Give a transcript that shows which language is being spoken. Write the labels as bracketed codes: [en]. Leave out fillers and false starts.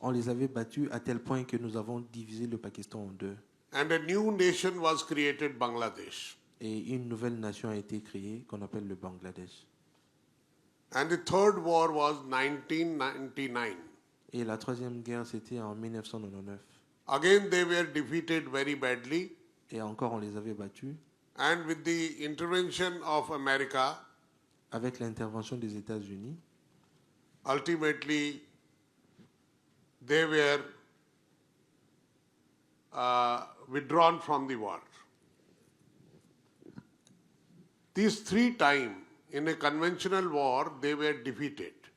[fr] on les avait battus à tel point que nous avons divisé le Pakistan en deux. [en] And a new nation was created, Bangladesh. [fr] Et une nouvelle nation a été créée qu'on appelle le Bangladesh. [en] And the third war was 1999. [fr] Et la troisième guerre, c'était en 1999. [en] Again, they were defeated very badly. [fr] Et encore, on les avait battus. [en] And with the intervention of America, [fr] Avec l'intervention des États-Unis, [en] ultimately, they were withdrawn from the war. These three times in a conventional war, they were defeated.